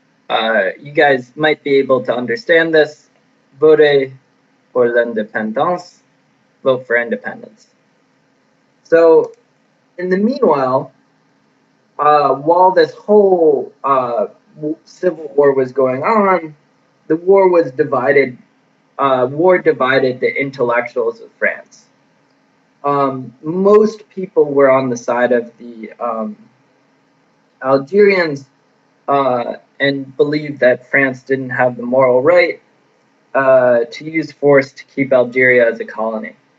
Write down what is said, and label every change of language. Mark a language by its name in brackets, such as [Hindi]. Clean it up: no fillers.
[English] You guys might be able to understand this. [French] Vote pour l'indépendance. [English] Vote for independence. So, in the meanwhile, while this whole civil war was going on, the war was divided. War divided the intellectuals of France. Most people were on the side of the Algerians and believed that France didn't have the moral right to use force to keep Algeria as a colony.